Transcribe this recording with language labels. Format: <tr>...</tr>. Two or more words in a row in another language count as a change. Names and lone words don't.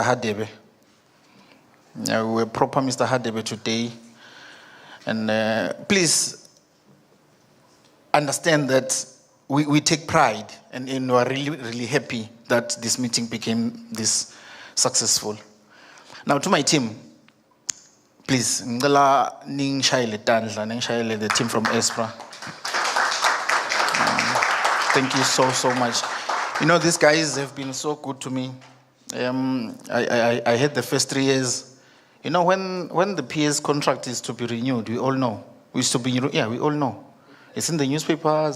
<en>Hadebe. We're proper Mr. Hadebe today. And please understand that we take pride and we are really happy that this meeting became this successful. Now to my team, please,</en> <ss>ngicela ningishayele tandla, ningishayele</ss> <en>the team from</en> <ss>ESPPRA.</ss> <en>Thank you so much. You know, these guys have been so good to me. I had the first 3 years. You know, when the PS contract is to be renewed, we all know. We all know. It's in the newspapers.</en>